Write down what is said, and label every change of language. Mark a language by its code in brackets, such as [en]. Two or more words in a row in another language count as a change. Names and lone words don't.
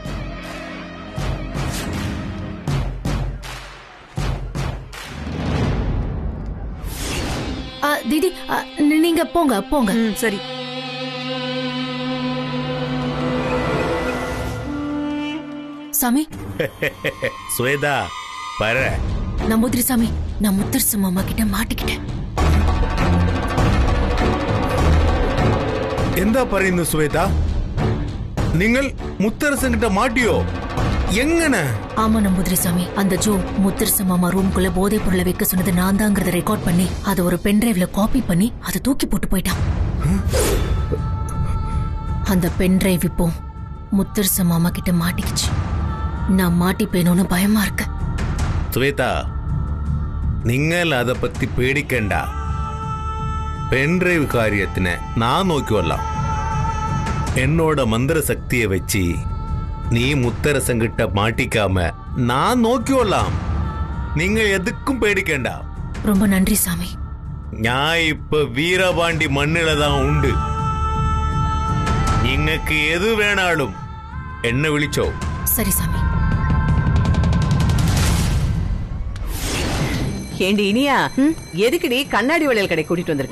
[ta] தீதி, நீங்க போங்க போங்க. சரி. சாமி, ஸ்வேதா பாரு. நம்பூதிரி சாமி, நான் முத்தரசு மாமா கிட்ட மாட்டிக்கிட்டேன். [ml] എന്താ പറയുന്നു ശ്വേത? നിങ്ങൾ മുത്തരസൻകിட்ட മാട്ടിയോ? എങ്ങനെ? [ta] ஆமா நம்பூதிரி சாமி, அந்த ஜோ முத்தரசு மாமா ரூம்குள்ள போதைப் பொருளை வைக்க சொன்னது நான் தாங்கிறத ரெக்கார்ட் பண்ணி அதை ஒரு பென்டிரைவ்ல காப்பி பண்ணி அதை தூக்கி போட்டு போயிட்டான். அந்த பென்டிரைவ் இப்போ முத்தரசு மாமா கிட்ட மாட்டிக்கிச்சு. நான் மாட்டிப்பேனோன்னு பயமா இருக்கு. [ml] ശ്വേത, നിങ്ങൾ [ta] அதை பத்தி [ml] പേടിക്കണ്ട. പെൻഡ്രൈവ് കാര്യത്തിന് நான் നോക്കിക്കൊള്ളാം. [ta] என்னோட மந்திர சக்தியை வச்சு நீ முத்தரசங்கிட்ட மாட்டிக்காம நான் നോക്കിക്കൊള്ളാം. [ml] നിങ്ങൾ எதுக்கும் പേടിക്കണ്ട. [ta] ரொம்ப நன்றி சாமி. ഞാൻ இப்ப வீரபாண்டி மண்ணில தான் உண்டு. നിങ്ങൾക്ക് எது வேணாலும் என்ன விളിச்சோ. சரி சாமி. ஏண்டி இனியா, எதுக்குடி கண்ணாடி வளையல் கடை கூட்டிட்டு வந்திருக்க?